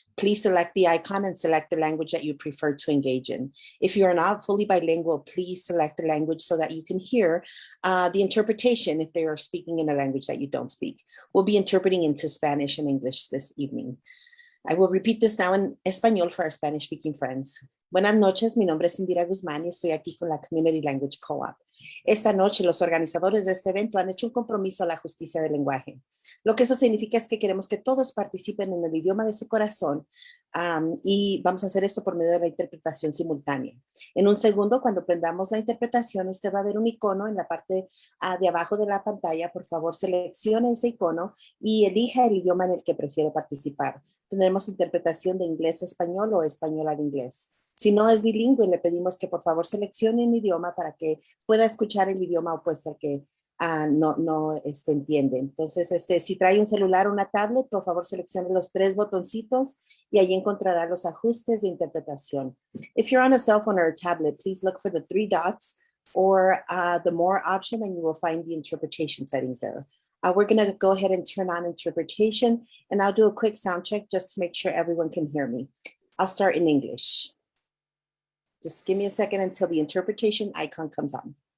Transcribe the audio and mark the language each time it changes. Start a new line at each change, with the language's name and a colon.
English: Please select the icon and select the language that you prefer to engage in. If you are not fully bilingual, please select the language so that you can hear the interpretation if they are speaking in a language that you don't speak. We'll be interpreting into Spanish and English this evening. I will repeat this now in español for our Spanish-speaking friends.
Spanish: Buenas noches, mi nombre es Indira Guzmán y estoy aquí con la Community Language Co-op. Esta noche los organizadores de este evento han hecho un compromiso a la justicia del lenguaje. Lo que eso significa es que queremos que todos participen en el idioma de su corazón y vamos a hacer esto por medio de la interpretación simultánea. En un segundo, cuando prendamos la interpretación, usted va a ver un icono en la parte de abajo de la pantalla. Por favor, seleccione ese icono y elija el idioma en el que prefiere participar. Tendremos interpretación de inglés a español o español al inglés. Si no es bilingüe, le pedimos que por favor seleccione un idioma para que pueda escuchar el idioma o puede ser que no entiende. Entonces, si trae un celular o una tablet, por favor seleccione los 3 botoncitos y ahí encontrará los ajustes de interpretación.
English: If you're on a cell phone or a tablet, please look for the 3 dots or the more option and you will find the interpretation settings there. We're going to go ahead and turn on interpretation, and I'll do a quick sound check just to make sure everyone can hear me. I'll start in English. Just give me a second until the interpretation icon comes on.